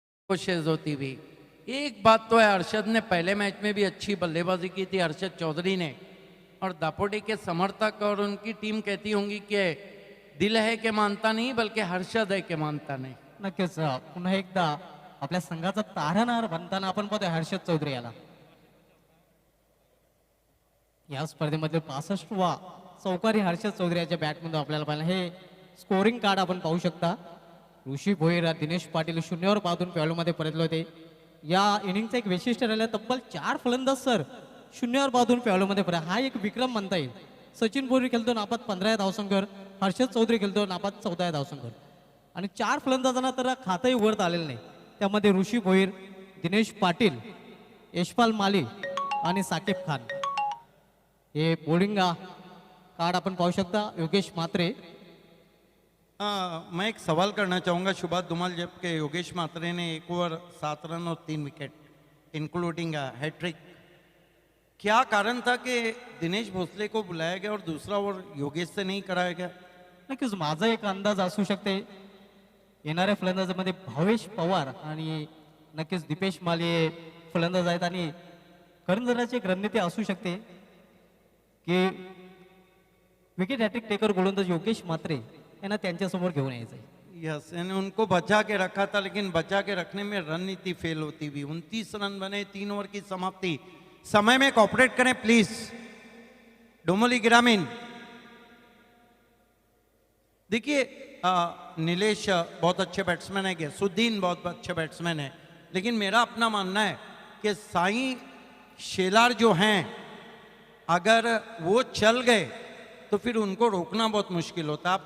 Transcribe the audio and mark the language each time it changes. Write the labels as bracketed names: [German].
[Hindi] कोशिश होती हुई. एक बात तो है, अरशद ने पहले मैच में भी अच्छी बल्लेबाजी की थी, अरशद चौधरी ने, और दापोडी के समर्थक और उनकी टीम कहती होंगी कि दिल है के मानता नहीं, बल्कि हर्षद है के मानता नहीं. [Marathi] नक्कीच पुन्हा एकदा आपल्या संघाचा तारणहार बनताना आपण पाहतोय हर्षद चौधरी याला. या स्पर्धेमध्ये 65वा चौकारी हर्षद चौधरी याच्या बॅटमधून आपल्याला पाहिलं. हे स्कोरिंग कार्ड आपण पाहू शकता. ऋषी भोईर, दिनेश पाटील शून्यावर पाहून पेवलमध्ये परतले होते. या इनिंगचं एक वैशिष्ट्य राहिलं, तब्बल 4 फलंदाज सर शून्यावर पाहून पेवलमध्ये परत. हा एक विक्रम म्हणता येईल. सचिन भोईर खेळतो नापात 15 धावसंख्येवर, हर्षद चौधरी खेळतो नापात 14 धावसंख्येवर, आणि 4 फलंदाजांना तर खातही उघडता आलेलं नाही. त्यामध्ये ऋषी भोईर, दिनेश पाटील, यशपाल माली आणि साकिब खान. हे बोलिंग कार्ड आपण पाहू शकता. योगेश म्हात्रे. [Hindi] मैं एक सवाल करना चाहूँगा शुभात धुमाल, जबकि योगेश मात्रे ने 1 ओवर 7 रन और 3 विकेट इंक्लूडिंग हैट्रिक. क्या कारण था कि दिनेश भोसले को बुलाया गया और दूसरा ओवर योगेश से नहीं कराया गया? [Marathi] नक्कीच माझा एक अंदाज असू शकते. येणाऱ्या फलंदाजामध्ये भावेश पवार आणि नक्कीच दीपेश माले फलंदाज आहेत, आणि करंजराची एक रणनीती असू शकते की विकेट हॅट्रिक टेकर गोलंदाज योगेश म्हात्रे यांना त्यांच्यासमोर घेऊन यायचंय. [Hindi] यस, यानी उनको बचा के रखा था, लेकिन बचा के रखने में रणनीति फेल होती हुई. 29 रन बने, 3 ओवर की समाप्ति. समय में कॉपरेट करें प्लीज. डोमोली ग्रामीण. देखिए नीलेश बहुत अच्छे बैट्समैन है, गैसुद्दीन बहुत अच्छे बैट्समैन है, लेकिन मेरा अपना मानना है कि साईं शेलार जो हैं, अगर वो चल गए तो फिर उनको रोकना बहुत मुश्किल होता है.